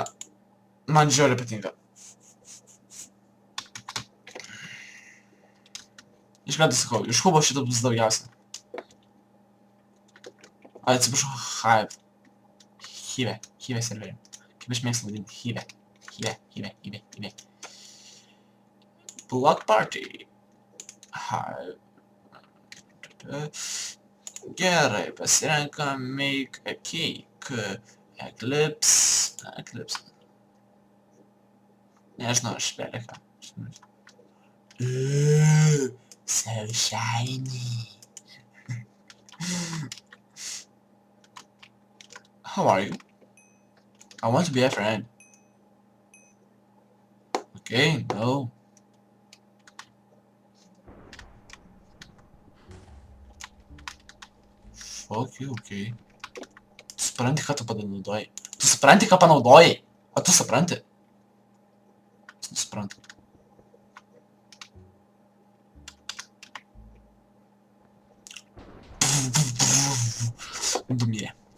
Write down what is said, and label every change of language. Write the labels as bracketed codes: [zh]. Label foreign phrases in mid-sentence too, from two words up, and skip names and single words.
[lt] Man žiauriai patinka. Iš karto sakau, iš hubo šito bus daugiausia. Atsiprašau, Hive. Hive serverį. Kaip aš mėgstu vadinti, Hive. Hive. Block party. Hive. Gerai, pasirenkam [en] make a cake. [lt] Eclipse. Nežinau, aš vėliką. [en] So shiny. How are you? I want to be a friend. Okay, no. Fuck you, okay. [lt] Tu supranti, ką tu panaudojai? Tu supranti, ką panaudojai? O tu supranti? Tu supranti. Dumie.